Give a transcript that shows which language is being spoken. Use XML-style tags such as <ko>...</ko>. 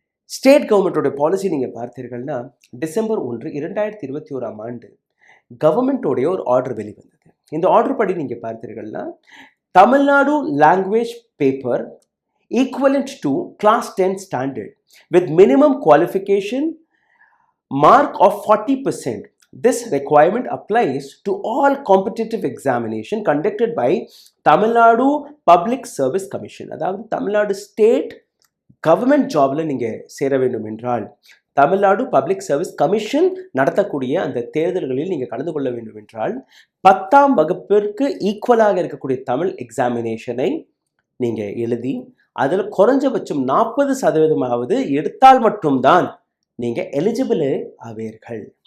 <ta>State கவர்மெண்ட்டோட policy நீங்கள் பார்த்தீர்கள்னா, December 1, 2021 கவர்மெண்ட்டோடைய ஒரு ஆர்டர் வெளிவந்தது.</ta> <en>இந்த ஆர்டர் படி நீங்கள் பார்த்தீர்கள்னா, Tamil Nadu language paper equivalent to class 10 standard with minimum qualification mark of 40%. This requirement applies to all competitive examination conducted by Tamil Nadu Public Service Commission.</en> <ta>அதாவது Tamil Nadu state government ஜாப்ல நீங்க சேர வேண்டும் என்றால், தமிழ்நாடு பப்ளிக் சர்வீஸ் கமிஷன் நடத்தக்கூடிய அந்த தேர்தல்களில் நீங்க கலந்து கொள்ள வேண்டும் என்றால், 10ஆம் வகுப்பிற்கு ஈக்குவலாக இருக்கக்கூடிய தமிழ் எக்ஸாமினேஷனை நீங்க எழுதி அதில் குறைஞ்சபட்சம் 40% எடுத்தால் மட்டும்தான் நீங்க எலிஜிபிள் ஆவீர்கள்.</ta>